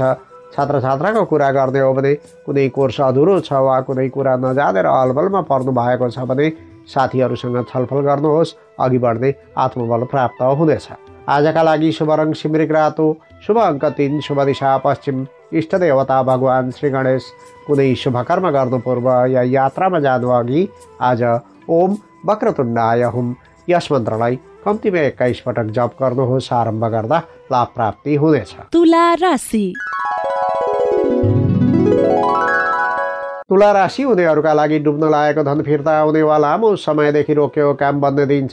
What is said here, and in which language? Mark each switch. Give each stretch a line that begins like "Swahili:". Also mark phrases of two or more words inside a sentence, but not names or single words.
Nepali: छात्र छात्राको कुरा गर्ने हो भने कुनै कोर्स अधुरो छ वा कुनै कुरा नजानेर अलमलमा पर्नु भएको छ भने साथीहरूसँग छलफल गर्नुहोस्, अघि बढ्ने आत्मबल प्राप्त हुनेछ। आजका लागि शुभ रङ सिमरिक रातो, शुभ अङ्क 3, शुभ दिशा पश्चिम, इष्ट देवता भगवान् श्री गणेश। कुनै शुभ कर्म गर्नु पूर्व या यात्रामा जानु अघि आज
Sanskrit: ओम वक्रतुण्डाय हुम
Nepali: यस मन्त्रलाई कम्तीमा 21 पटक जप गर्नुहोस्। आरम्भ गर्दा लाभ प्राप्ति हुनेछ। तुला राशि। तुला राशि हुनेहरूका लागि डुब्न लागेको धन फिर्ता आउने वा लामो समयदेखि रोकेको काम बन्ने दिन्छ।